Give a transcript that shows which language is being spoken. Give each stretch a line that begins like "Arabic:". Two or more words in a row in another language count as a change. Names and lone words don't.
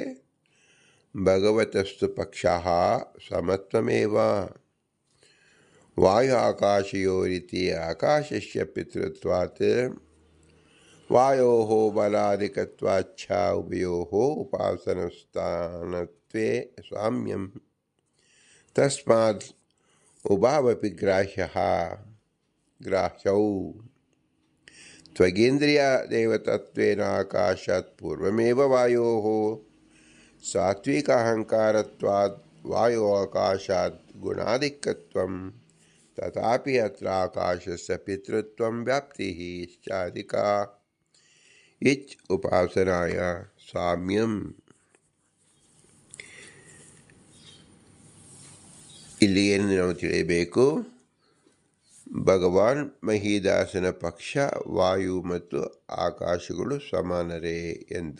Sanskrit: ಭಗವತಸ್ತು ಪಕ್ಷಃ ಸಮತ್ವಮೇವ ವಾಯು ಆಕಾಶಯೋರಿತಿ ಆಕಾಶಸ್ಯ ಪಿತೃತ್ವಾತ್ ವಾಯೋಃ ಬಲಾಧಿಕತ್ವಾಚ್ಛ ಉಭಯೋಃ ಉಪಾಸನಸ್ಥಾನತ್ವೇ ಸಾಮ್ಯಂ ತಸ್ಮಾತ್ ಉಭಾವಪಿ ಗ್ರಾಹ್ಯೌ ತ್ವಗೇಂದ್ರಿಯ ದೇವತತ್ವೇನ ಆಕಾಶಾತ್ ಪೂರ್ವಮೇವ ವಾಯೋಃ ಸಾತ್ವಿಕ ಅಹಂಕಾರತ್ವಾತ್ ವಾಯೋ ಆಕಾಶಾತ್ ಗುಣಾಧಿಕ್ಯತ್ವಂ ತಥಾಪಿ ಅತ್ರ ಆಕಾಶಸ್ಯ ಪಿತೃತ್ವಂ ವ್ಯಾಪ್ತಿಃ ಇತ್ಯಾದಿಕಾ ಇಚ್ ಉಪಾಸನಾಯ ಸಾಮ್ಯಂ.
Kannada: ಇಲ್ಲಿ ಏನು ನಾವು ತಿಳಿಯಬೇಕು? ಭಗವಾನ್ ಮಹೀದಾಸನ ಪಕ್ಷ ವಾಯು ಮತ್ತು ಆಕಾಶಗಳು ಸಮಾನರೇ ಎಂದು.